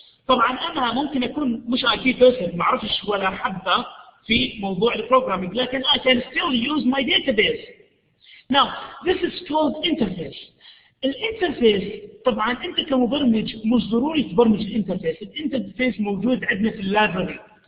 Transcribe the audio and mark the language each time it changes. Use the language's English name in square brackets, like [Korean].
[Arabic] طبعا أنا ممكن أكون مش IT person، ما أعرفش ولا حبة في موضوع البروجرامينج، لكن [English] I can still use my database. Now this is called interface. [Arabic] الانترفيس طبعا انت كمبرمج مش ضروري تبرمج الانترفيس موجود عندنا في اللايبرري.